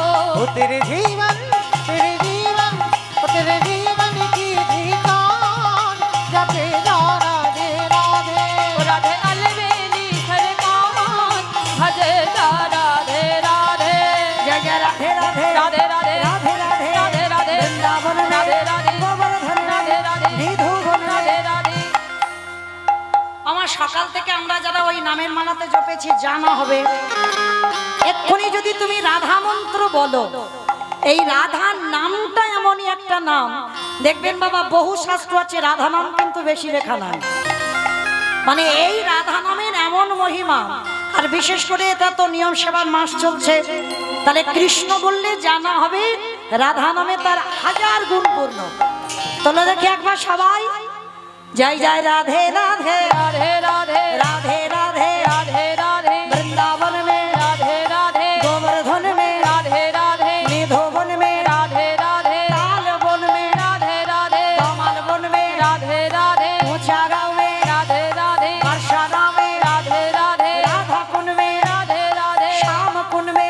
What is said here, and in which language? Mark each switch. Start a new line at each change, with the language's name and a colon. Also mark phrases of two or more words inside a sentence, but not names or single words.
Hindi: ओ तेरे जीवन ओ तेरे जीवन की ठिकान जपे जा राधे राधे राधे अलबेली सरकार भजे जा राधे राधे जय जय राधे राधे राधे राधे राधे राधे राधे राधे वृंदावन में राधे राधे गोवर्धन में राधे राधे निधुवन में। राधे राधे
Bangla: আমার সকাল থেকে আমরা যারা ওই নামের মালাতে জপেছি জানা হবে, এক্ষুনি যদি তুমি রাধা মন্ত্র বলো, এই রাধা নামটা এমনই একটা নাম, দেখবেন বাবা বহু শাস্ত্র আছে রাধা নাম কিন্তু বেশি লেখা নাই। মানে এই রাধা নামের এমন মহিমা, আর বিশেষ করে এটা তো নিয়ম সেবার মাস চলছে, তাহলে কৃষ্ণ বললে জানা হবে রাধা নামে তার 1000 গুণ পূর্ণ। তোলো দেখি একবার সবাই, জয় জয় রাধে রাধে রাধে রাধে রাধে রাধে রাধে রাধে
Hindi: वृंदावन में রাধে राधे गोवर्धन में राधे राधे निधोवन में राधे राधे ताल वन में राधे राधे कमल वन में राधे राधे ऊंचा गाँव में राधे राधे वर्षाना में राधे राधे राधा कुंड में राधे राधे श्याम कुंड में